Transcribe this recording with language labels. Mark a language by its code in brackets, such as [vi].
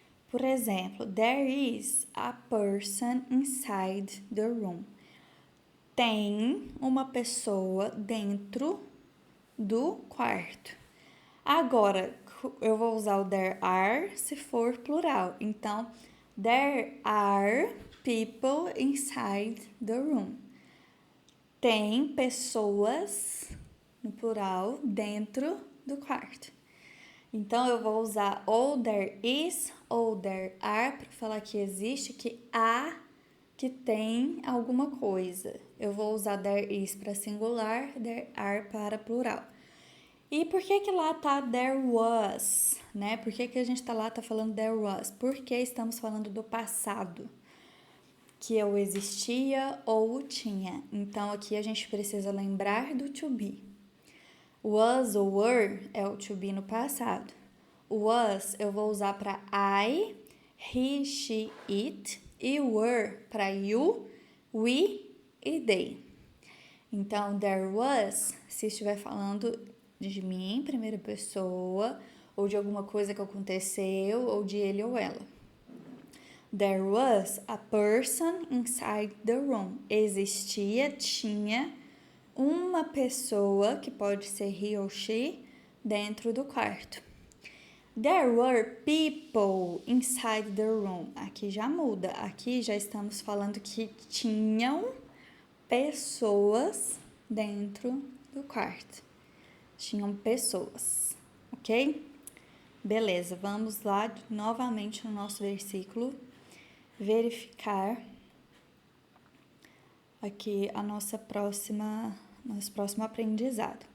[pt] Por exemplo, [en] there is a person inside the room. [pt] Tem uma pessoa dentro do quarto. Agora, eu vou usar o [en] there are [pt] se for plural. Então, [en] there are people inside the room. [pt] Tem pessoas, no plural, dentro do quarto. Então, eu vou usar ou [en] there is [pt] ou [en] there are [pt] para falar que existe, que há, que tem alguma coisa. Eu vou usar [en] there is [pt] para singular, [en] there are [pt] para plural. E por que lá tá [en] there was, [pt] né? Por que a gente tá falando there was? Porque estamos falando do passado, que eu existia ou tinha. Então, aqui a gente precisa lembrar do [en] to be. [pt] Was ou were é o to be no passado. Was eu vou usar para I, he, she, it. E were para you, we e they. Então, [en] there was, [pt] se estiver falando de mim, primeira pessoa, ou de alguma coisa que aconteceu, ou de ele ou ela. [en] There was a person inside the room. [pt] Existia, tinha uma pessoa, que pode ser he ou she, dentro do quarto. [en] There were people inside the room. [pt] Aqui já muda. Aqui já estamos falando que tinham pessoas dentro do quarto. Tinham pessoas, ok? Beleza, vamos lá novamente no nosso versículo, verificar aqui nosso próximo aprendizado.